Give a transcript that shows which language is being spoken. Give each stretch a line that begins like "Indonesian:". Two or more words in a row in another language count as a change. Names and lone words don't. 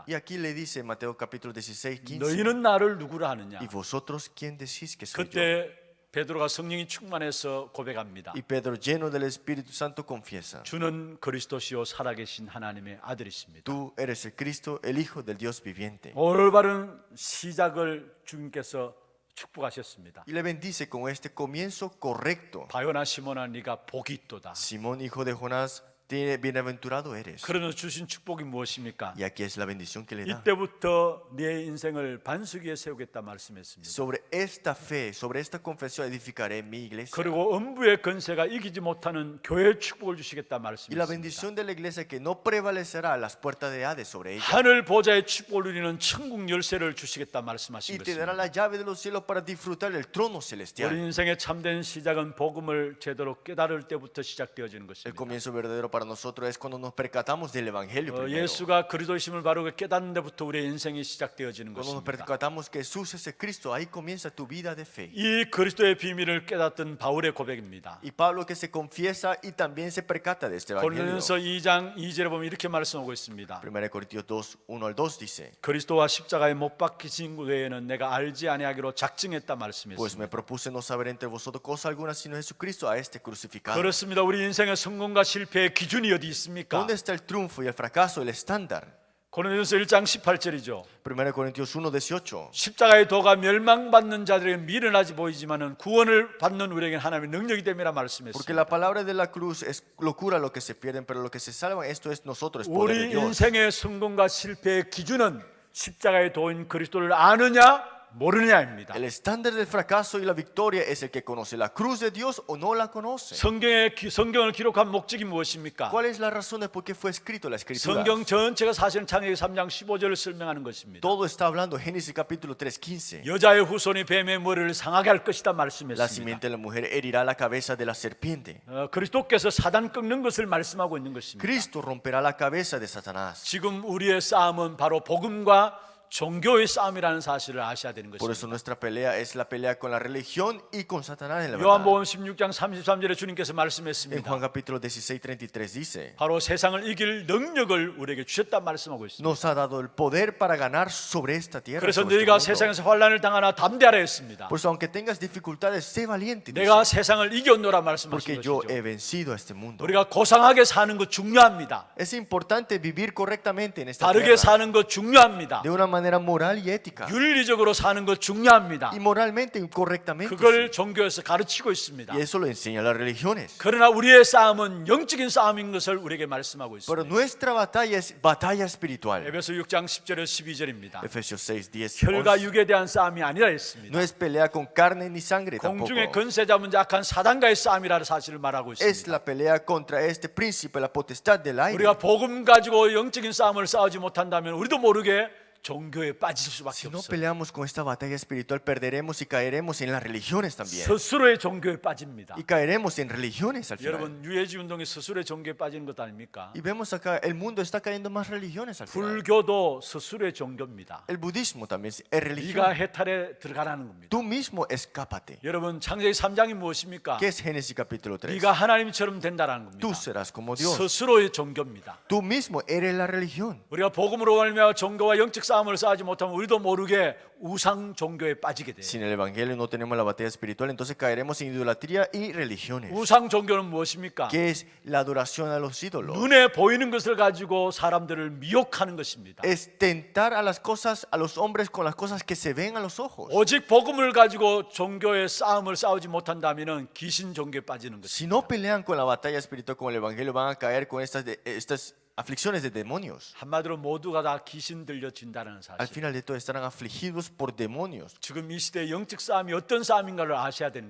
Spanish: Y aquí le dice Mateo capítulo 16, 15,
Korean: 너희는 나를 누구라 하느냐?
Spanish: ¿y vosotros quién decís que soy yo?
Korean: 그때 베드로가 성령이 충만해서 고백합니다.
Spanish: Y Pedro, lleno del Espíritu Santo, confiesa,
Korean: 주는 그리스도시요 살아계신 하나님의 아들이십니다.
Spanish: tú eres el Cristo, el Hijo del Dios viviente.
Korean: 올바른 시작을 주님께서 축복하셨습니다.
Spanish: Y le bendice con este comienzo correcto.
Korean: 바요나 시몬아 네가 복이 있도다.
Spanish: Simón, hijo de Jonás, bienaventurado eres.
Korean: 그러나 주신 축복이 무엇입니까?
Spanish: Y aquí es la bendición que le da.
Korean: 이때부터 네 인생을 반석 위에 세우겠다 말씀했습니다.
Spanish: Sobre esta fe, sobre esta confesión edificaré mi iglesia.
Korean: 그리고 음부의 권세가 이기지 못하는 교회의 축복을 주시겠다
Spanish: Y la
Korean: 말씀했습니다.
Spanish: bendición de la iglesia que no prevalecerá a las puertas de Hades sobre ella.
Korean: 하늘 보좌의 축복을 누리는 천국 열쇠를 주시겠다
Spanish: Y
Korean: 말씀하신
Spanish: te dará
Korean: 것입니다.
Spanish: la llave de los cielos para disfrutar del trono
Korean: 우리
Spanish: celestial.
Korean: 인생의 참된 시작은 복음을 제대로 깨달을 때부터 시작되어지는
Spanish: El
Korean: 것입니다.
Spanish: comienzo verdadero para nosotros es cuando nos percatamos del evangelio primero.
Korean: 예수가 그리스도이심을 바르게 깨닫는 데부터 우리의 인생이 시작되어지는
Spanish: Cuando nos
Korean: 것입니다.
Spanish: percatamos que Jesús es el Cristo, ahí comienza tu vida de fe.
Korean: 이 그리스도의 비밀을 깨닫던 바울의 고백입니다.
Spanish: Y Pablo que se confiesa y también se percata de este evangelio.
Korean: 고린도전서 2장 2절에 보면 이렇게 말씀하고 있습니다.
Spanish: 1 Corintios 2, 1 al 2 dice,
Korean: 그리스도와 십자가에 못 박히신 외에는 내가 알지 아니하기로 작정했다
Spanish: pues me
Korean: 말씀했습니다.
Spanish: propuse no saber entre vosotros cosa alguna sino Jesucristo a este crucificado.
Korean: 그렇습니다. 우리 인생의 성공과 실패의 기준이 어디 있습니까?
Spanish: ¿Dónde está el triunfo y el fracaso, el estándar?
Korean: 고린도전서 1장 18절이죠.
Spanish: 1 Corintios 1, 18.
Korean: 십자가의 도가 멸망받는 자들에게 미련하지 보이지만은 구원을 받는 우리에게는 하나님의 능력이 됨이라
Spanish: Porque
Korean: 말씀했습니다.
Spanish: la palabra de la cruz es locura a los que se pierden, pero lo que se salvan, esto es nosotros, es poder de
Korean: 우리
Spanish: Dios.
Korean: 인생의 성공과 실패의 기준은 십자가의 도인 그리스도를 아느냐 모르느냐입니다.
Spanish: El estándar del fracaso y la victoria es el que conoce la cruz de Dios o no la conoce.
Korean: 성경을 기록한 목적이 무엇입니까?
Spanish: ¿Cuál es la razón de por qué fue escrito la escritura?
Korean: 성경 전체가 사실은 창세기 3장 15절을 설명하는 것입니다.
Spanish: Todo está hablando, Génesis capítulo 3, 15.
Korean: 여자의 후손이 뱀의 머리를 상하게 할 것이다
Spanish: La
Korean: 말씀했습니다.
Spanish: simiente de la mujer herirá la cabeza de la serpiente.
Korean: 그리스도께서 사단 꺾는 것을 말씀하고 있는 것입니다.
Spanish: Cristo romperá la cabeza de Satanás.
Korean: 지금 우리의 싸움은 바로 복음과 종교의 싸움이라는 사실을 아셔야 되는
Spanish: Por eso
Korean: 것입니다.
Spanish: nuestra pelea es la pelea con la religión y con Satanás en la verdad.
Korean: 요한복음 16장 33절에 주님께서
Spanish: En
Korean: 말씀했습니다.
Spanish: Juan capítulo 16, 33 dice,
Korean: 바로 세상을 이길 능력을 우리에게 주셨다 말씀하고 있습니다.
Spanish: nos ha dado el poder para ganar sobre esta tierra.
Korean: 그래서
Spanish: sobre este
Korean: 너희가
Spanish: mundo.
Korean: 세상에서 환난을 당하나 담대하라 했습니다.
Spanish: Por eso aunque tengas dificultades, sé valiente. dice,
Korean: 내가 세상을 이겼노라 말씀하신
Spanish: porque yo
Korean: 것이죠.
Spanish: he vencido a este mundo.
Korean: 우리가 고상하게 사는 것 중요합니다.
Spanish: Es importante vivir correctamente en esta
Korean: 바르게
Spanish: tierra.
Korean: 사는 것 중요합니다.
Spanish: De una manera moral y ética.
Korean: 윤리적으로 사는 것 중요합니다.
Spanish: Y moralmente y correctamente.
Korean: 그걸 종교에서 가르치고 있습니다.
Spanish: Y eso lo enseñan las religiones.
Korean: 그러나 우리의 싸움은 영적인 싸움인 것을 우리에게 말씀하고
Spanish: Pero
Korean: 있습니다.
Spanish: nuestra batalla es batalla espiritual.
Korean: 에베소 6장 10절에 12절입니다.
Spanish: Efesios 6, 10,
Korean: 혈과
Spanish: 11.
Korean: 육에 대한 싸움이 아니라 했습니다.
Spanish: No es pelea con carne ni sangre
Korean: 공중의
Spanish: tampoco.
Korean: 권세 잡은 약한 사단과의 싸움이라는 사실을 말하고
Spanish: Es
Korean: 있습니다.
Spanish: la pelea contra este príncipe, la potestad del aire.
Korean: 우리가 복음 가지고 영적인 싸움을 싸우지 못한다면 우리도 모르게 종교에 빠질 수밖에
Spanish: Si no
Korean: 없어요.
Spanish: peleamos con esta batalla espiritual, perderemos y caeremos en las religiones también.
Korean: 스스로의 종교에 빠집니다.
Spanish: Y caeremos en religiones al final.
Korean: 여러분 유해지 운동이 스스로의 종교에 빠지는 것 아닙니까?
Spanish: Y vemos acá, el mundo está cayendo más religiones al final.
Korean: 불교도 스스로의 종교입니다.
Spanish: El budismo también es religión.
Korean: 네가 해탈에 들어가라는 겁니다.
Spanish: Tú mismo escápate.
Korean: 여러분 창세기 3장이 무엇입니까?
Spanish: ¿Qué es Génesis capítulo 3?
Korean: 네가 하나님처럼 된다는 겁니다.
Spanish: Tú serás como Dios.
Korean: 스스로의 종교입니다.
Spanish: Tú mismo eres la religión.
Korean: 우리가 복음으로 말미암아 종교와 영적 싸움을 싸우지 못하면 우리도 모르게 우상 종교에 빠지게 돼요.
Spanish: Si en el Evangelio no tenemos la batalla espiritual, entonces caeremos en idolatría y religiones.
Korean: 우상 종교는 무엇입니까?
Spanish: ¿Qué es la adoración a los ídolos?
Korean: 눈에 보이는 것을 가지고 사람들을 미혹하는 것입니다.
Spanish: Es tentar a las cosas, a los hombres con las cosas que se ven a los ojos.
Korean: 오직 복음을 가지고 종교의 싸움을 싸우지 못한다면 귀신 종교에 빠지는 것입니다.
Spanish: Si no pelean con la batalla espiritual con el Evangelio, van a caer con estas aflicciones de demonios.
Korean: 한마디로 모두가 다 귀신 들려진다는
Spanish: Al
Korean: 사실.
Spanish: final de todo estarán afligidos por demonios.
Korean: 지금 이 시대의 영적 싸움이 어떤 싸움인가를 아셔야 되는